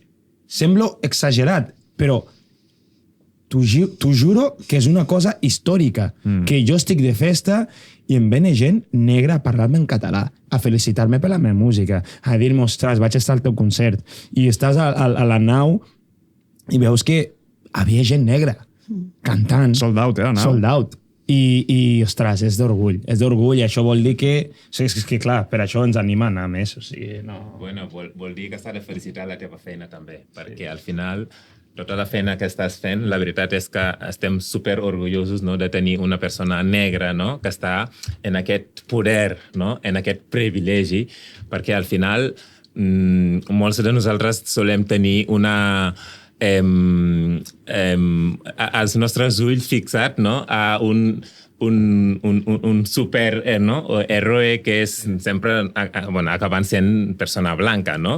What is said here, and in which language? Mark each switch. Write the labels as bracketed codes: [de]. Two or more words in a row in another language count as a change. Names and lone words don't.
[ca] Sembla exagerat, però t'ho juro que és una cosa històrica, que jo estic de festa i em vene gent negra a parlar-me en català, a felicitar-me per la meva música, a dir-me, ostres, vaig estar al teu concert, i estàs a la nau i veus que havia gent negra cantant. [en] Sold out, [ca] la nau. [en] Sold out. [ca] I ostres, és d'orgull, i això vol dir que, és que clar, per això ens anima a anar més, o sigui, no... Bueno, vol dir que s'ha de felicitar la teva feina també, perquè al final tota la feina que estàs fent, la veritat és que estem super orgullosos, no, de tenir una persona negra, no, que està en aquest poder, no, en aquest privilegi, perquè al final molts de nosaltres solem tenir els nostres ulls fixats, no, a un [es] super héroe [ca] que és sempre acabant sent persona blanca, no?